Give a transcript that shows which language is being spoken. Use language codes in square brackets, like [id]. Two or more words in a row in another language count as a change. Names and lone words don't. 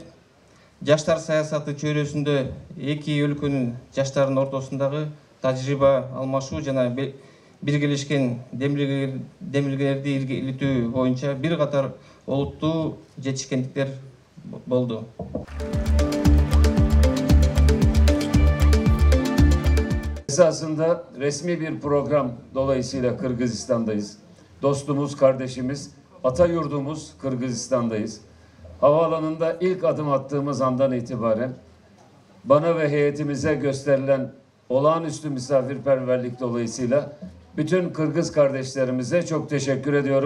[ky] Жаштар саясаты чөйрөсүндө эки өлкөнүн жаштарынын ортосундагы тажрыйба алмашуу жана биргелешкен демилгелерди илгертүү боюнча бир катар олуттуу жетишкендиктер болду. [tr] Esasında resmi bir program dolayısıyla Kırgızistan'dayız. Dostumuz, kardeşimiz, ata yurdumuz Kırgızistan'dayız. Havaalanında ilk adım attığımız andan itibaren bana ve heyetimize gösterilen olağanüstü misafirperverlik dolayısıyla bütün Kırgız kardeşlerimize çok teşekkür ediyorum.